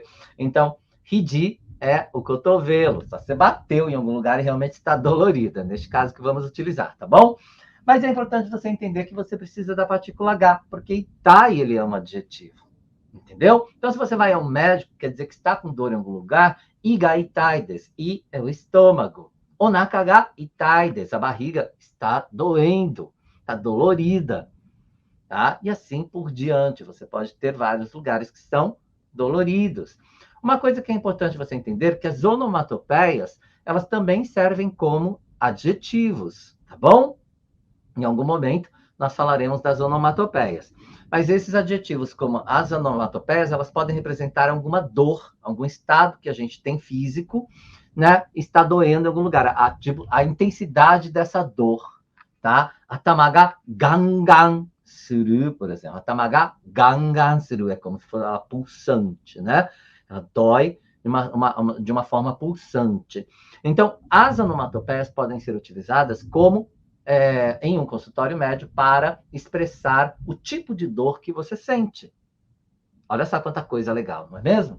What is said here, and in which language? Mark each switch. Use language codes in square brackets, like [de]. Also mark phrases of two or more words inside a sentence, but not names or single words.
[pt] Então, hiji é o cotovelo. Só você bateu em algum lugar e realmente está dolorida. Neste caso que vamos utilizar, tá bom? Mas é importante você entender que você precisa da partícula H, porque itai, ele é um adjetivo. Entendeu? Então, se você vai ao médico, quer dizer que está com dor em algum lugar, [ja] 胃が痛いです. [pt] I é o estômago. [ja] お腹が痛いです. [pt] A barriga está doendo, está dolorida. Tá? E assim por diante. Você pode ter vários lugares que são doloridos. Uma coisa que é importante você entender é que as onomatopeias, elas também servem como adjetivos, tá bom? Em algum momento, nós falaremos das onomatopeias. Mas esses adjetivos, como as onomatopeias, elas podem representar alguma dor, algum estado que a gente tem físico, né? Está doendo em algum lugar. A intensidade dessa dor, tá? [ja] 頭ががんがんする, [pt] por exemplo. [ja] 頭ががんがんする [pt] é como se fosse ela pulsante, né? Ela dói de uma forma pulsante. Então, as onomatopeias podem ser utilizadas como em um consultório médico para expressar o tipo de dor que você sente. Olha só quanta coisa legal, não é mesmo?